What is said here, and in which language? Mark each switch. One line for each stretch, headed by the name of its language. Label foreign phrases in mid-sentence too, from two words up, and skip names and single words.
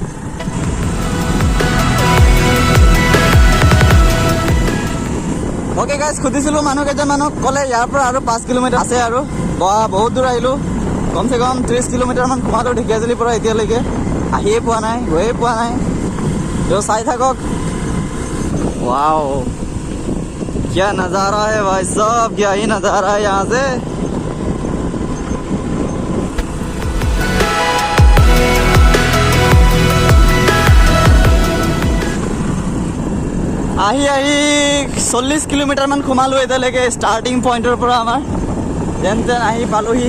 Assamese: অ'কে গাইজ, সুধিছিলোঁ মানুহ কেইজনমানক, ক'লে ইয়াৰ পৰা আৰু 5 কিলোমিটাৰ আছে আৰু বহুত দূৰ আহিলোঁ। কমচে কম 30 কিলোমিটাৰমান সোমালোঁ ঢেকিয়াজুলিৰ পৰা এতিয়ালৈকে। আহিয়ে পোৱা নাই, গৈয়ে পোৱা নাই। তেওঁ চাই থাকক।
Hindi: वाओ, क्या नज़ारा है भाई साहब, क्या ही नज़ारा है यहाँ से।
Assamese: আহি 40 কিলোমিটাৰমান সোমালোঁ এতিয়ালৈকে ষ্টাৰ্টিং পইণ্টৰ পৰা আমাৰ। যেন আহি পালোহি।